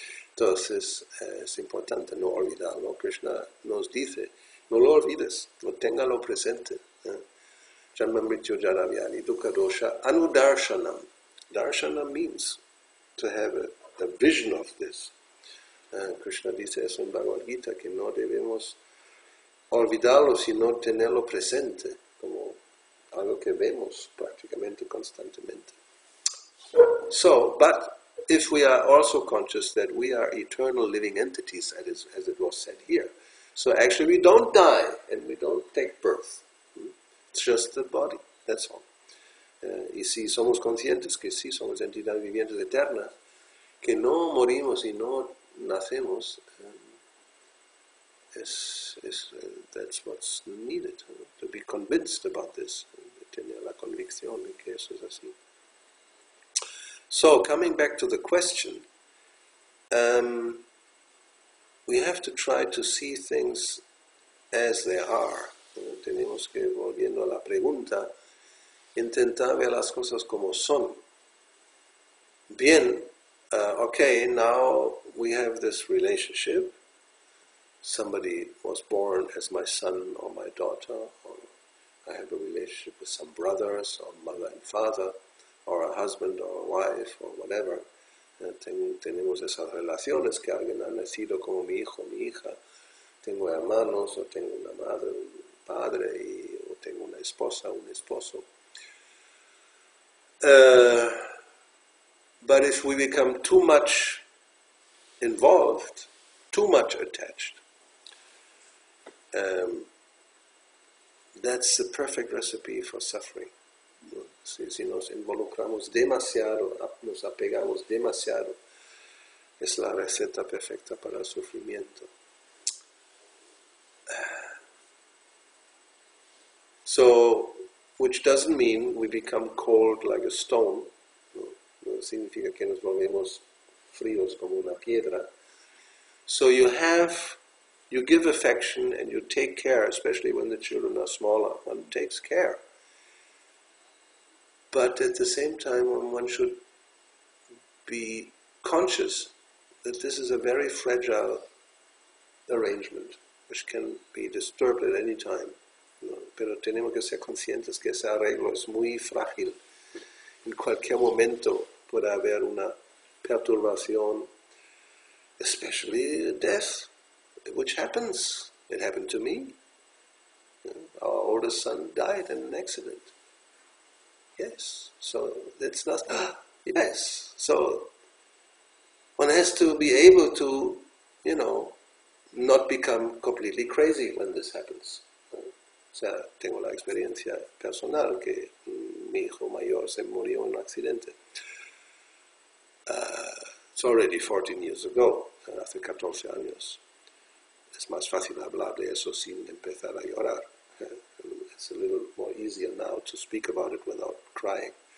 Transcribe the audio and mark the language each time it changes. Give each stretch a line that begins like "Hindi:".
Spanish: Entonces, es importante no olvidarlo. Krishna nos dice, no lo olvides, no téngalo presente.
Sanskrit: Janmamrityu jaravyani dukkha dosha anudarshanam.
English: Darshanam means to have a vision of this.
Spanish: Krishna dice eso en Bhagavad Gita, que no debemos olvidarlo, sino tenerlo presente, como algo que vemos prácticamente constantemente.
English: So, but if we are also conscious that we are eternal living entities, as it was said here, so actually we don't die and we don't take birth. It's just the body, that's all.
Spanish: Y si somos conscientes que sí somos entidades vivientes eternas, que no morimos y no nacemos,
English: that's what's needed, to be convinced about this,
Spanish: tener la convicción de que eso es así.
English: So, coming back to the question, we have to try to see things as they are.
Spanish: Tenemos que, volviendo a la pregunta, intentar ver las cosas como son.
English: Bien, okay, now we have this relationship. Somebody was born as my son or my daughter, or I have a relationship with some brothers, or mother and father, or a husband or a wife, or whatever.
Spanish: Tenemos esas relaciones, que alguien ha nacido como mi hijo, mi hija. Tengo hermanos, o tengo una madre, un padre, o tengo una esposa, un esposo.
English: But if we become too much involved, too much attached, that's the perfect recipe for suffering.
Spanish: Si nos involucramos demasiado, nos apegamos demasiado, es la receta perfecta para el sufrimiento.
English: So, which doesn't mean we become cold like a stone.
Spanish: No significa que nos volvemos fríos como una piedra.
English: So you give affection and you take care, especially when the children are smaller. One takes care. But at the same time, one should be conscious that this is a very fragile arrangement, which can be disturbed at any time.
Spanish: Pero tenemos que ser conscientes que ese arreglo es muy frágil. En cualquier momento puede haber una perturbación,
English: especially death, which happens. It happened to me. Our oldest son died in an accident. Yes, so it's not, yes. So one has to be able to, not become completely crazy when this happens.
Spanish: O sea, tengo la experiencia personal que mi hijo mayor se murió en un accidente.
English: It's already 14 years ago,
Spanish: hace 14 años. Es más fácil hablar de eso sin empezar a llorar.
English: It's a little more easier now to speak about it without crying.